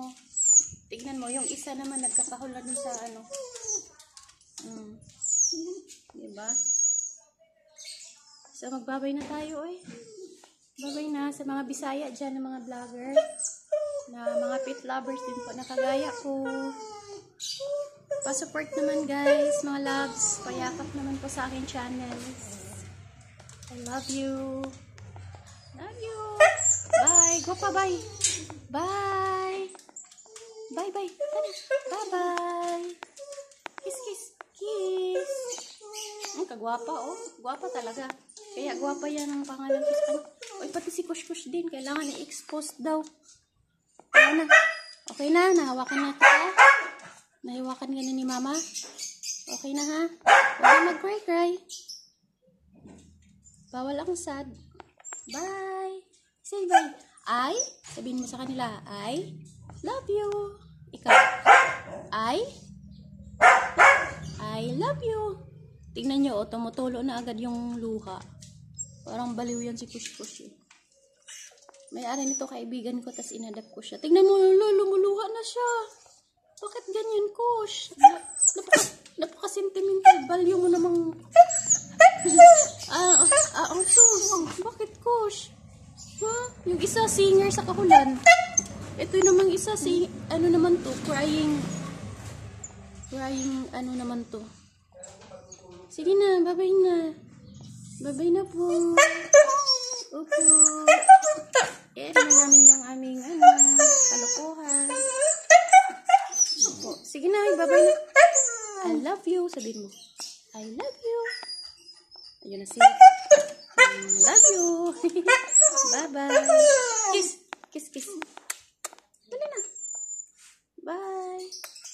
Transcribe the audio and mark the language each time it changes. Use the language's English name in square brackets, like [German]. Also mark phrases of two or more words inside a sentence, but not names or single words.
[Filipino] Tignan mo, yung isa naman nagkakahulan dun sa Diba? So, magbabay na tayo, eh. Babay na sa mga Bisaya dyan, ng mga vlogger. Na mga [English] pet lovers [Filipino] din po, na kagaya ko. Pa-support naman guys, mga loves. Payakap naman po sa akin channel. [English] I love you. Love you. Bye. Go pa, bye. Bye. Bye, bye. Bye-bye. Kiss, kiss. Kiss. Kagwapa, oh. [Filipino] Gwapa talaga. Kaya gwapa yan ang pangalan ko sa kanya. Uy, pati si Kush Kush din. Kailangan i-expose daw. Ano na? Okay na? Nahawakan na kita? Nahiwakan ka na ni Mama? Okay na ha? Huwag na mag-cry-cry. Bawal akong sad. Bye. [English] Say bye. [Filipino] Sabihin mo sa kanila, [English] I love you. Ikaw. I love you. [Filipino] Tingnan nyo, tumutulo na agad yung luha. Parang baliw yan si Kush Kush eh. May-ari nito kaibigan ko, tas inadapt ko siya. Tingnan mo, lumuluha na siya. Bakit ganyan, Kush? Napaka-sentimental. Balyo mo namang... ang sus. Bakit, Kush? Ha? Yung isa, singer sa kahulan. Ito namang isa, ano naman to? Crying, ano naman to? Sige na, babay na. Babay na po. Opo. Naman namin yung aming, kalokohan. Opo. Sige na, babay na. [English] I love you. [Filipino] Sabihin mo. [English] I love you. [Filipino] Ayun na siya. [English] I love you. Bye-bye. Kiss. Kiss, kiss. [Filipino] Dali na. Bye.